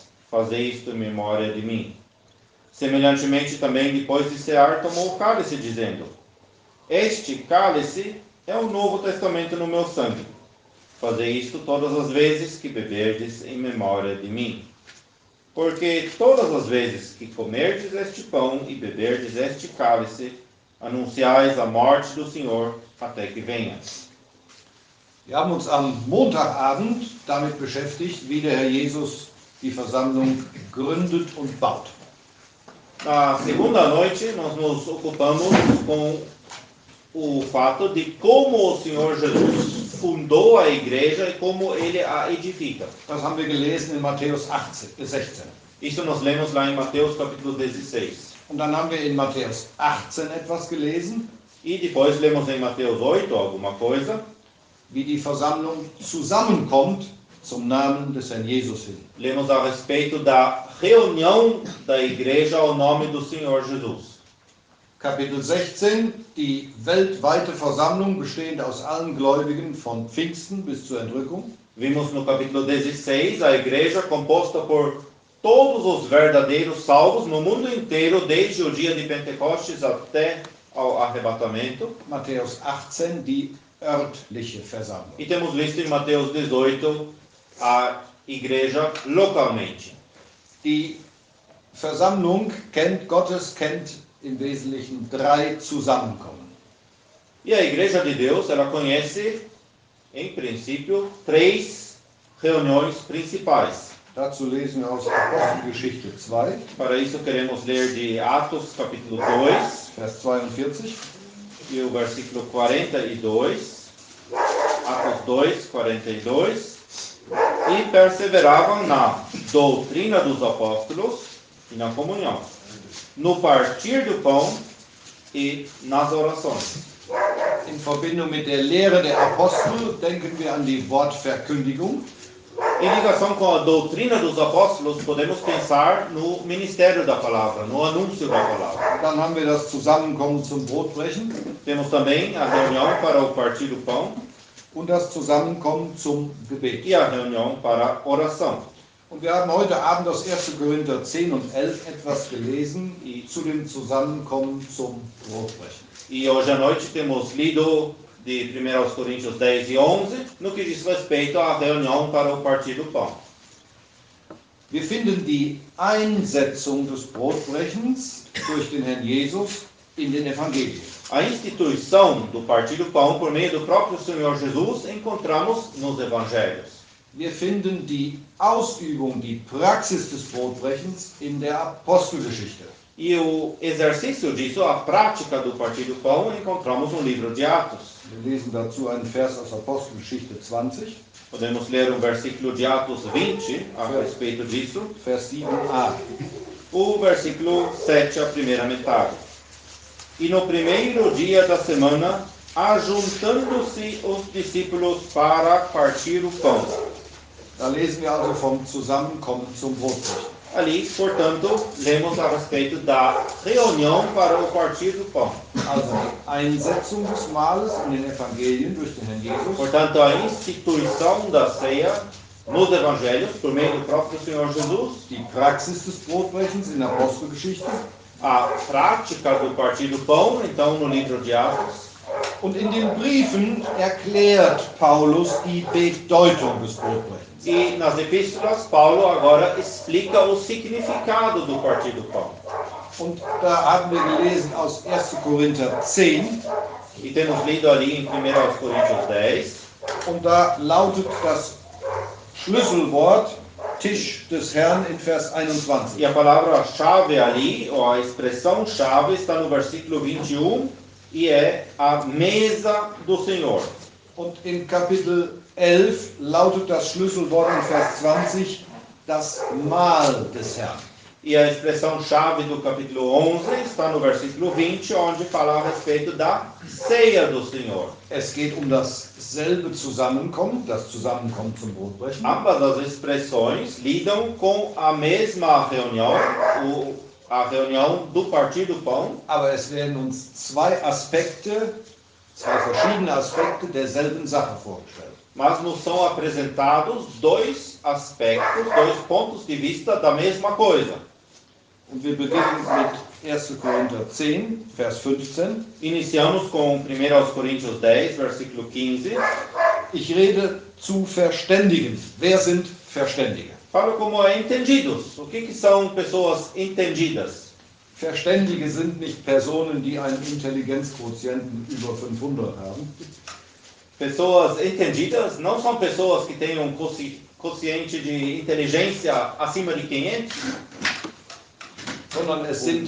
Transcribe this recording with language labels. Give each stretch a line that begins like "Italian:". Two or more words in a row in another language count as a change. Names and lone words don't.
Portuguese: Fazei isto em memória de mim. Semelhantemente também, depois de cear, tomou o cálice, dizendo: Este cálice é o novo testamento no meu sangue. Fazei isto todas as vezes que beberdes em memória de mim. Porque todas as vezes que comerdes este pão e beberdes este cálice, anunciais a morte do Senhor até que venha.
German: Wir haben uns am Montagabend damit beschäftigt, wie der Herr Jesus die Versammlung gründet und baut.
Portuguese: Na segunda noite, nós nos ocupamos com o fato de como o Senhor Jesus fundou a igreja e como ele a edifica.
German: Das haben wir gelesen in Matthäus 16.
Portuguese: Isso nós lemos lá em Mateus capítulo 16.
German: Und dann haben wir in Matthäus 18 etwas gelesen,
Portuguese: E depois lemos em Mateus 8 alguma coisa,
German: wie die Versammlung zusammenkommt zum Namen des Herrn Jesus hin.
Portuguese: lemos a respeito da reunião da igreja ao nome do Senhor Jesus.
German: Kapitel 16, die weltweite Versammlung bestehend aus allen Gläubigen von Pfingsten bis zur Entrückung.
Portuguese: Vimos no capítulo 16 a igreja composta por todos os verdadeiros salvos no mundo inteiro, desde o dia de Pentecostes até ao arrebatamento.
German: Matthäus 18, die örtliche Versammlung.
Portuguese: E temos visto em Mateus 18 a igreja localmente.
German: Die Versammlung kennt im Wesentlichen 3 Zusammenkommen.
Portuguese: E a igreja de Deus, ela conhece, em princípio, 3 reuniões principais.
German: Dazu lesen wir aus Apostelgeschichte 2,
Portuguese: Para isso queremos ler de Atos capítulo 2,
German: Vers 42.
Portuguese: e o versículo 42, Atos 2, 42, e perseveravam na doutrina dos apóstolos e na comunhão, no partir do pão e nas orações.
German: In Verbindung mit der Lehre der Apostel denken wir an die Wortverkündigung.
Portuguese: Em ligação com a doutrina dos apóstolos, podemos pensar no ministério da palavra, no anúncio da palavra.
German: Dann haben wir das Zusammenkommen zum Brotbrechen
Portuguese: Temos também a reunião para o partir do pão
German: und das Zusammenkommen zum Gebet.
Portuguese: e a reunião para a oração.
German: Und wir haben heute Abend aus 1. Korinther 10 und 11 etwas gelesen zu dem Zusammenkommen zum Brotbrechen.
Portuguese: E hoje à noite temos lido de 1 aos Coríntios 10 e 11, no que diz respeito à reunião para o partir do pão.
German: Wir finden die Einsetzung des Brotbrechens durch den Herrn Jesus in den Evangelien.
Portuguese: A instituição do partir do pão por meio do próprio Senhor Jesus encontramos nos evangelhos.
German: Wir finden die Ausübung, die Praxis des Brotbrechens in der Apostelgeschichte.
Portuguese: E o exercício disso, a prática do partir do pão, encontramos no livro de Atos.
German: Wir lesen dazu einen Vers aus Apostelgeschichte 20,
Portuguese: Podemos ler um versículo de Atos 20 a respeito disso.
German: Vers 7a.
Portuguese: O versículo 7, a primeira metade. E no primeiro dia da semana, ajuntando-se os discípulos para partir o pão.
German: Da lesen wir also vom Zusammenkommen zum Brotbrechen.
Portuguese: Ali, portanto, lemos a respeito da reunião para o partir do pão.
German: Also die Einsetzung des Mahles in den Evangelien durch den Herrn Jesus.
Portuguese: Portanto, a instituição da ceia nos evangelhos, por meio do próprio Senhor Jesus,
German: Die Praxis des Brotbrechens in der Apostelgeschichte.
Portuguese: a prática do partir do pão, então, no livro de Atos.
German: Und in den Briefen erklärt Paulus die Bedeutung des Brotbrechens.
Portuguese: E nas epístolas, Paulo agora explica o significado do partir do pão.
German: Und da haben wir gelesen aus 1. Korinther 10.
Portuguese: E temos lido ali em 1 Coríntios 10.
German: Und da lautet das Schlüsselwort Tisch des Herrn in Vers 21.
Portuguese: E a palavra-chave ali, ou a expressão-chave, está no versículo 21, e é a mesa do Senhor.
German: Und in Kapitel 11 lautet das Schlüsselwort in Vers 20 das Mahl des Herrn.
Portuguese: E a expressão-chave do capítulo 11 está no versículo 20, onde fala a respeito da ceia do Senhor.
German: Es geht um dasselbe Zusammenkommen, das Zusammenkommen zum Brotbrechen.
Portuguese: Ambas as expressões lidam com a mesma reunião, a reunião do partir do pão,
German: Aber es werden uns zwei verschiedene Aspekte derselben Sache vorgestellt.
Portuguese: mas nos são apresentados dois aspectos, dois pontos de vista da mesma coisa.
German: Und wir beginnen mit 1. Korinther 10, Vers 15.
Portuguese: Iniciamos com 1 Coríntios 10, versículo 15.
German: Ich rede zu Verständigen. Wer sind Verständige?
Portuguese: Fala como é entendidos. O que são pessoas entendidas?
German: Verständige sind nicht Personen, die einen Intelligenzquotienten über 500 haben.
Portuguese: Pessoas entendidas não são pessoas que têm um quociente de inteligência acima de 500,
German: Sondern es sind